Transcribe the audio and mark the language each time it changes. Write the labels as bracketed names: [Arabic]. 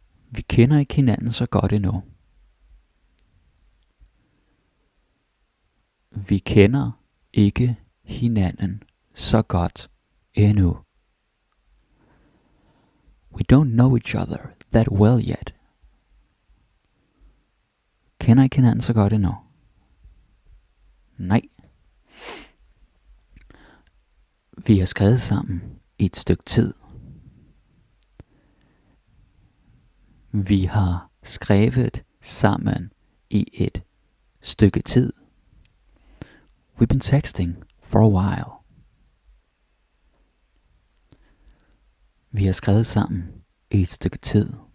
[Danish] Vi kender ikke hinanden så godt endnu. Vi kender ikke hinanden så godt endnu. [English] We don't know each other that well yet. [Danish] Kender ikke hinanden så godt endnu. Nej. Vi har skrevet sammen i et stykke tid. Vi har skrevet sammen i et stykke tid. [English] We've been texting for a while. [Danish] Vi har skrevet sammen i et stykke tid.